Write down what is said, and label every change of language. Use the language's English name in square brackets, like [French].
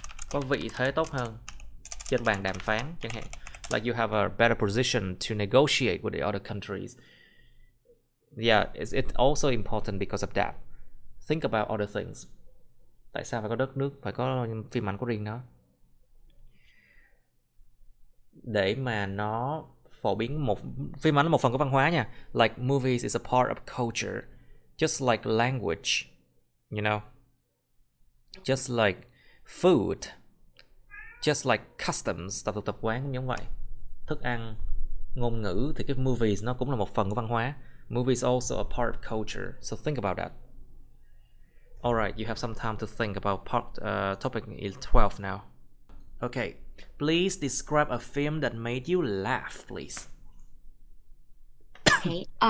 [Vietnamese] Có vị thế tốt hơn trên bàn đàm phán chẳng hạn. [English] Like you have a better position to negotiate with the other countries. Yeah, it's also important because of that. Think about other things. [Vietnamese] Tại sao phải có đất nước, phải có phim ảnh của riêng nó? Để mà nó phổ biến phim ảnh là một phần của văn hóa nha. [English] Like movies is a part of culture, just like language, you know, just like food, just like customs, [Vietnamese] tập quán cũng giống vậy. Thức ăn, ngôn ngữ thì cái movies nó cũng là một phần của văn hóa. [English] Movies also a part of culture, so think about that. Alright, you have some time to think about topic 12 now. Okay, please describe a film that made you laugh, please. Okay.